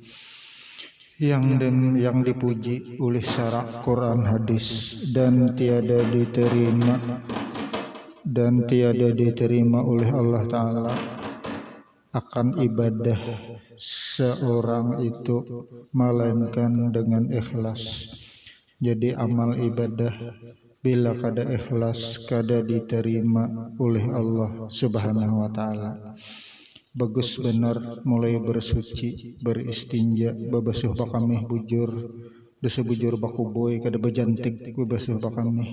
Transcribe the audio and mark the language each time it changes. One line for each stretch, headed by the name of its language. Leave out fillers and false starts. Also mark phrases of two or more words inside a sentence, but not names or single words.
Malay: Yang dipuji oleh syarak Quran hadis dan tiada diterima oleh Allah Ta'ala akan ibadah seorang itu melainkan dengan ikhlas.
Indonesian: Jadi amal ibadah bila kada ikhlas kada diterima oleh Allah
Arabic: سبحانه وتعالى.
Banjar: Bagus benar mulai bersuci, beristinja, babasuh bakamih bujur, desa bujur bakuboy kada bejantik babasuh bakamih.